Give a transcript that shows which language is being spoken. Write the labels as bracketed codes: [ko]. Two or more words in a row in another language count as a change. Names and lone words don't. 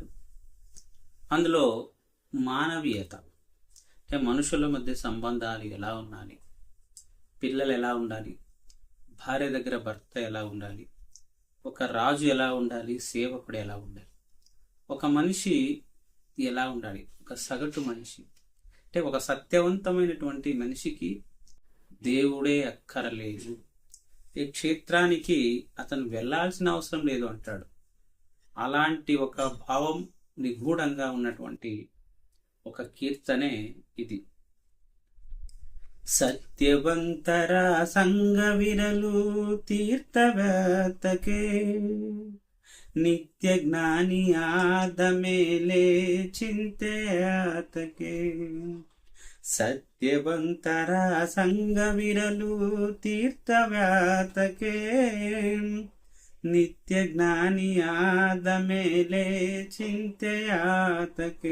[te] అందులో మానవీయత అంటే మనుషుల మధ్య సంబంధాలు ఎలా ఉండాలి, పిల్లలు ఎలా ఉండాలి, భార్య దగ్గర భర్త ఎలా ఉండాలి, ఒక రాజు ఎలా ఉండాలి, సేవకుడు ఎలా ఉండాలి, ఒక మనిషి ఎలా ఉండాలి, ఒక సగటు మనిషి అంటే ఒక సత్యవంతమైనటువంటి మనిషికి దేవుడే అక్కరలేదు, ఈ క్షేత్రానికి అతను వెళ్ళాల్సిన అవసరం లేదు అంటాడు. అలాంటి ఒక భావం నిగూఢంగా ఉన్నటువంటి ఒక కీర్తనే ఇది. [kn] ಸತ್ಯವಂತರ ಸಂಗ ವಿರಲು ತೀರ್ಥವ್ಯಾತಕೆ ನಿತ್ಯ ಜ್ಞಾನಿಯಾದ ಮೇಲೆ ಚಿಂತೆಯಾತಕೆ. ಸತ್ಯವಂತರ ಸಂಗವಿರಲು ತೀರ್ಥವ್ಯಾತಕೆ. ನಿತ್ಯ ಜ್ಞಾನಿಯಾದ ಮೇಲೆ ಚಿಂತೆಯಾತಕೆ.